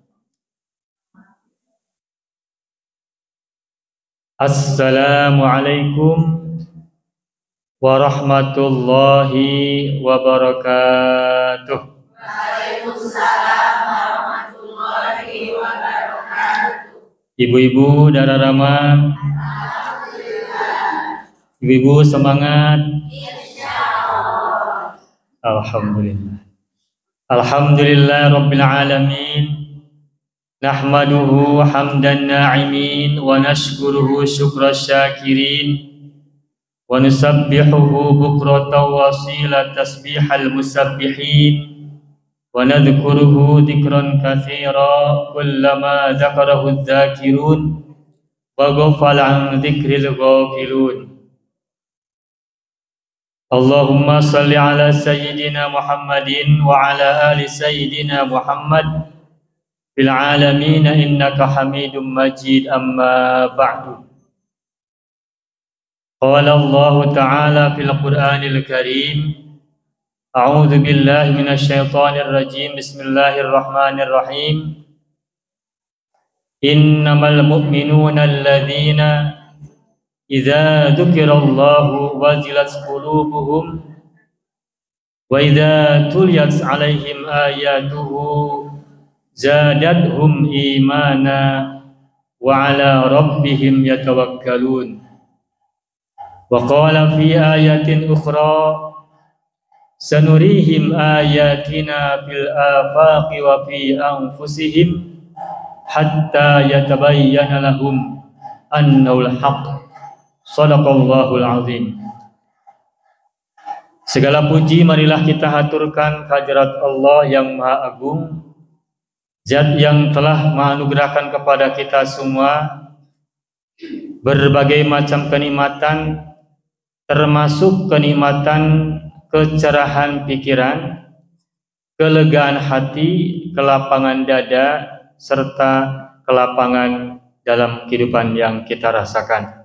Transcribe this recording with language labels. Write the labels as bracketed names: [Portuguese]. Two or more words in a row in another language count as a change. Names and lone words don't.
[Arabic] السلام عليكم ورحمة الله وبركاته. وعليكم السلام ورحمة الله وبركاته. [Indonesian] Ibu-ibu Dara Rama, ibu-ibu semangat. Insyaallah. [Arabic] الحمد لله. الحمد لله رب العالمين. نحمده حمد الناعمين ونشكره شكر الشاكرين ونسبحه بكرة وأصيلا تسبيح المسبحين ونذكره ذكرا كثيرا كلما ذكره الذاكرون وغفل عن ذكر الغافلون. اللهم صل على سيدنا محمد وعلى آل سيدنا محمد في العالمين إنك حميد مجيد، أما بعد. قال الله تعالى في القرآن الكريم، أعوذ بالله من الشيطان الرجيم. Bismillahirrahmanirrahim. إنما المؤمنون الذين إذا ذكر الله وجلت قلوبهم وإذا تليت عليهم آياته زادتهم إيمانا وعلى ربهم يتوكلون. وقال في آية أخرى سنريهم آياتنا في الآفاق وفي أنفسهم حتى يتبين لهم أنه الحق. صدق الله العظيم. [Indonesian] Segala puji marilah kita haturkan kehadirat Allah yang Maha Agung, Zat yang telah menganugerahkan kepada kita semua berbagai macam kenikmatan, termasuk kenikmatan kecerahan pikiran, kelegaan hati, kelapangan dada, serta kelapangan dalam kehidupan yang kita rasakan.